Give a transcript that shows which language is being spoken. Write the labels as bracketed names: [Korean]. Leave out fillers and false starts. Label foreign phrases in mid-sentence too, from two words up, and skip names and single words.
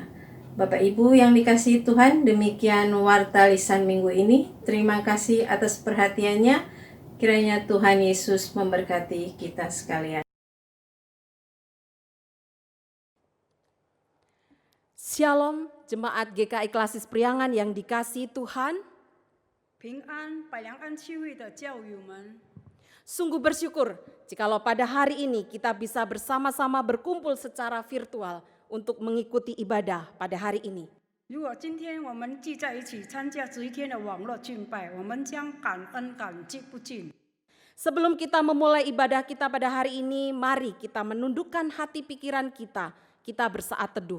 [Indonesian] Bapak Ibu yang dikasihi Tuhan, demikian warta lisan minggu ini. Terima kasih atas perhatiannya. Kiranya Tuhan Yesus memberkati kita sekalian. Shalom, Jemaat GKI Klasis Priangan yang dikasihi Tuhan. [Chinese] 平安百良安区会的教友们， [Indonesian] Sungguh bersyukur jikalau pada hari ini kita bisa bersama-sama berkumpul secara virtual untuk mengikuti ibadah pada hari ini. [Chinese] 如果今天我们聚在一起参加这一天的网络敬拜，我们将感恩感激不尽。 [Indonesian] Sebelum kita memulai ibadah kita pada hari ini, mari kita menundukkan hati pikiran kita bersaat teduh.